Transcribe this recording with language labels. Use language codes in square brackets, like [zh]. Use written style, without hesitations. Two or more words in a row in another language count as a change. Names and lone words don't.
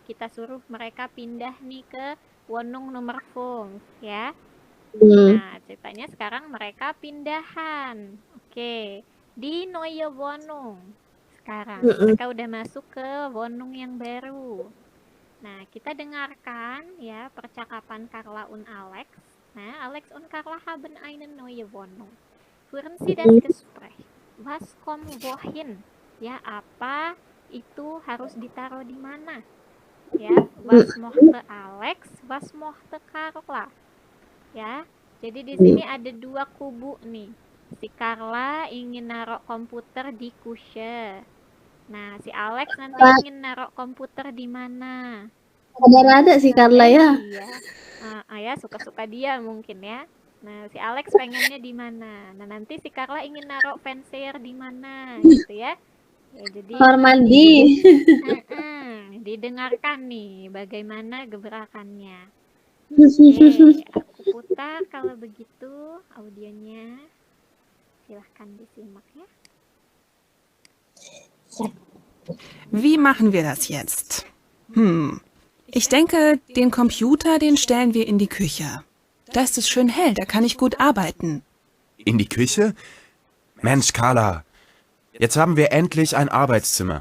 [id] Kita suruh mereka pindah nih ke Wonung nomor 5 ya. Nah, ceritanya sekarang mereka pindahan. Oke, di [de] Neue Wohnung. [id] Sekarang mereka udah masuk ke Wonung yang baru. Nah, kita dengarkan ya percakapan Carla und Alex. [de] Nah, Alex und Carla haben eine neue Wohnung. Führen Sie das Gespräch. Was kommt wohin? [id] Ya, apa itu harus ditaruh di mana? Ya, [de] was mochte Alex, was mochte Carla. [id] Ya, jadi di sini ada 2 kubu nih. Si Carla ingin naruh komputer di kusye. Nah, si Alex nanti ingin naruh komputer di mana? Ada sih Carla ya. Iya. Ya suka-suka dia mungkin ya. Nah, si Alex pengennya di mana? Nah, nanti si Carla ingin naruh Fencer di mana gitu ya. Ya jadi Kamar mandi. didengarkan nih bagaimana gebrakannya. Oke, aku putar kalau begitu audionya. Silahkan disimak ya. [de] Wie machen wir das jetzt? Ich denke, den Computer, den stellen wir in die Küche. Da ist es schön hell, da kann ich gut arbeiten. In die Küche? Mensch, Carla, jetzt haben wir endlich ein Arbeitszimmer.